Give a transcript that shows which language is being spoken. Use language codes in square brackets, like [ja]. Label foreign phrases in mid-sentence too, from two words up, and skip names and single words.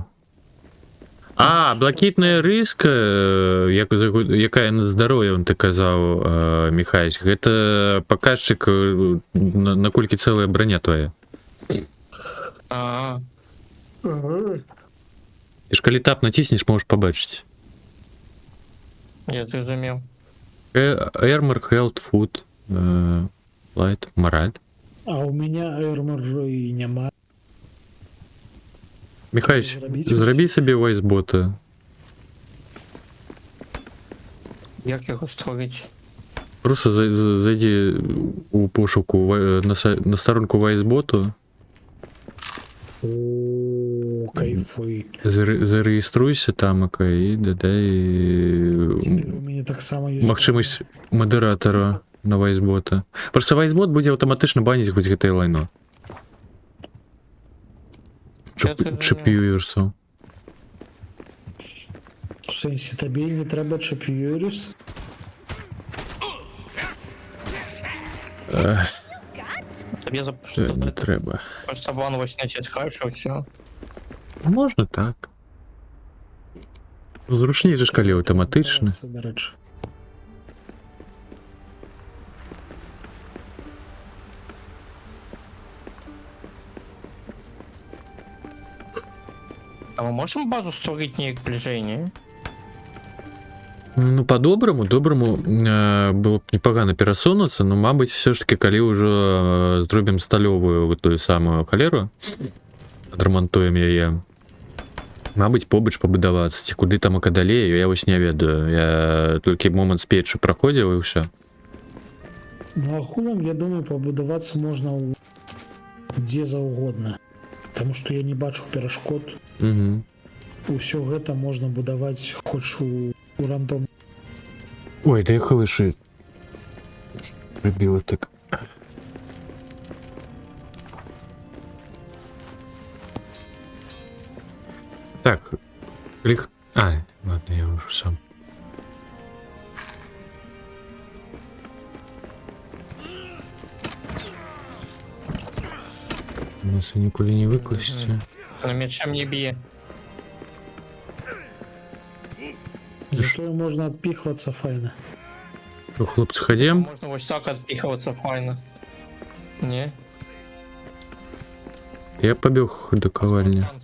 [be] А, блакітная рыска, якая на здароўе, он ты казаў, Михайлович, гэта паказчык, наколькі цэлая броня твоя. А, Ты ж калі тап націснеш, можаш пабачыць. [uk] я зрозумів. [en] Armor, health, food, light, [ru] мораль. А у меня армор і няма. [be] Михайлович, Зрабіць зрабі собі вайсбота. [uk] Як його створити? Просто зайди у пошуку на сторонку вайсботу, [be] О, кайфы. [uk] зареєструйся там і додай [ru] Теперь у меня [uk] так само [ru] есть. [be] магчымасць мадэратара на вайсбота. Просто вайсбот будзе аўтаматычна баніць хоць гэтае лайно. Чэп'юерсу. [uk] В сенсі, [be] табе не трэба чап'юріс? [uk] Тобі [be] Не трэба. [uk] просто вон ось натискаєш, і все. Можна так. [be] Зручней же ж калі аўтаматычна. [uk] Це, до речі. А ми можемо базу створити ніяк ближей, ні? Ну, по-доброму, [be] было б непогано перасунуцца, но, мабыць, [uk] все ж таки, [be] калі ўжо зробім сталёвую вот тую самую халеру, адрамантуем яе, мабыць, побач пабудавацца, ці куды там і далей, я вось не ведаю. Я толькі момант з печчу праходзіў і ўсё. Ну, ахулам, я думаю, пабудавацца можна дзе заўгодна. Таму што я не бачу перашкод. Угу. Усё гэта можна будаваць хоць у рандом. Ой, да я халышы прыбіла так. [ru] Так, А, ладно, я уже сам. [uk] У нас и нікуди не викласти. На мечем не б'є. [be] Зато можна адпіхвацца файна. [uk] Що, хлопці, ходім? Можна ось так відпіхуватися файно. Ні? Я побіг до ковальні.